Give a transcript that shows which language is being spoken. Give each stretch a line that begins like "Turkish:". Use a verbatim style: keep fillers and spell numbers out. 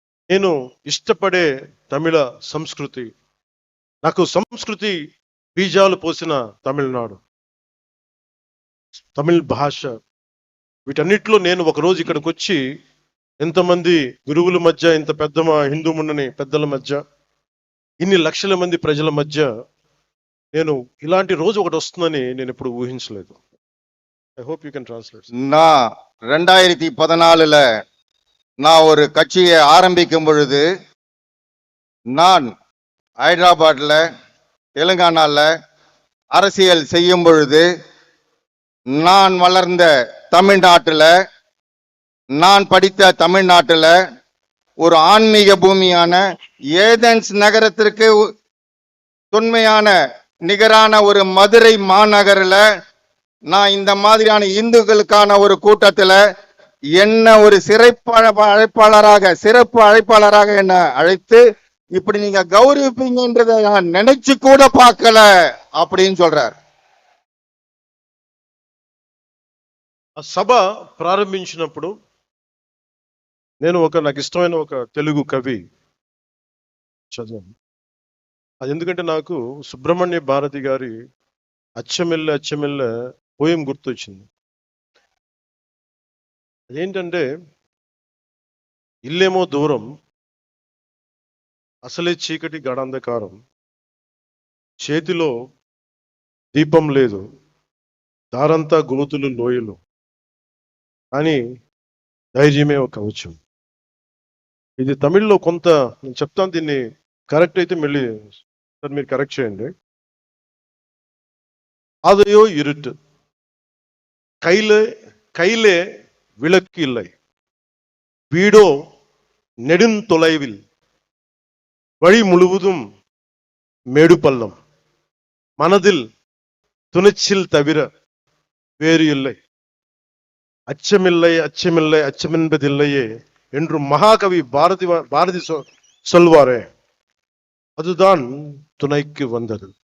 Telugu: నేను ఇష్టపడే తమిళ సంస్కృతి, నాకు సంస్కృతి బీజాలు పోసిన తమిళనాడు, తమిళ్ భాష, వీటన్నిటిలో నేను ఒకరోజు ఇక్కడికి వచ్చి ఎంతమంది గురువుల మధ్య, ఇంత పెద్ద మా హిందూ మున్నని పెద్దల మధ్య, ఇన్ని లక్షల మంది ప్రజల మధ్య నేను ఇలాంటి రోజు ఒకటి వస్తుందని నేను ఎప్పుడు ఊహించలేదు.
English: I hope you can translate.
Tamil: நான் ரெண்டாயிரத்தி பதினாலுல நான் ஒரு கட்சியை ஆரம்பிக்கும் பொழுது நான் ஹைதராபாத்ல தெலுங்கானால அரசியல் செய்யும் பொழுது நான் வளர்ந்த தமிழ்நாட்டுல, நான் படித்த தமிழ்நாட்டுல ஒரு ஆன்மீக பூமியான ஏதென்ஸ் நகரத்திற்கு உ- தொன்மையான நிகரான ஒரு மதுரை மாநகரில் நான் இந்த மாதிரியான இந்துக்களுக்கான ஒரு கூட்டத்தில் என்ன ஒரு சிறப்பு அழ- அழைப்பாளராக சிறப்பு அழைப்பாளராக என்ன அழைத்து இப்படி நீங்க கௌரவிப்பீங்கன்றதை நான் நினைச்சு கூட பார்க்கல அப்படின்னு சொல்றார்.
Telugu: ఆ సభ ప్రారంభించినప్పుడు నేను ఒక నాకు ఇష్టమైన ఒక తెలుగు కవి చదివాను. అది ఎందుకంటే నాకు సుబ్రహ్మణ్య భారతి గారి అచ్చమెల్ల అచ్చమెల్ల పోయం గుర్తొచ్చింది. అదేంటంటే, ఇల్లేమో దూరం, అసలే చీకటి గాఢాంధకారం, చేతిలో దీపం లేదు, దారంతా గోతులు లోయలు, అని ధైర్యమే ఒక కవచం. ఇది తమిళ్లో కొంత నేను చెప్తాను, దీన్ని కరెక్ట్ అయితే మళ్ళీ సార్ మీరు కరెక్ట్ చేయండి.
Tamil: అదయో ఇరుట్ కైలే కైలే విళక్కు ఇల్లై, வீடோ நெடுந்தொலைவில், வழி முழுவதும் மேடு பள்ளம், மனதில் துணிச்சில் தவிர வேறு இல்லை, அச்சமில்லை அச்சமில்லை அச்சமென்பதில்லையே என்று மகாகவி பாரதி வ- பாரதி சொ- சொல்வாரே, அதுதான் துணைக்கு வந்தது.